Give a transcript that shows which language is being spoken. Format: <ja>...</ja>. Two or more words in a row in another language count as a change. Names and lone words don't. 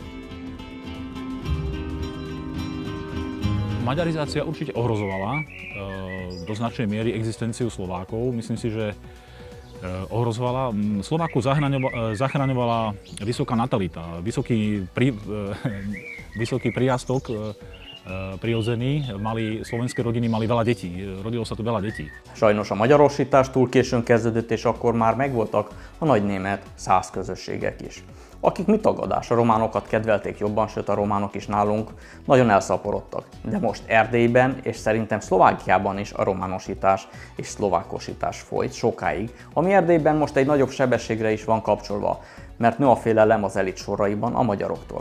<sk>Maďarizácia určite ohrozovala do značnej miery existenciu Slovákov. Myslím si, že ohrozovala. Slovákov zachraňovala vysoká natalita, vysoký prírastok prirodzení. Slovenské rodiny mali veľa detí, rodilo sa tu veľa detí.</sk> <hu>Sajnos a magyarosítás túl későn kezdődött, és akkor már megvoltak a nagy német szász közösségek is, akik mi tagadás, a románokat kedvelték jobban, sőt a románok is nálunk nagyon elszaporodtak. De most Erdélyben és szerintem Szlovákiában is a románosítás és szlovákosítás folyt sokáig, ami Erdélyben most egy nagyobb sebességre is van kapcsolva, mert nő a félelem az elit soraiban a magyaroktól.</hu>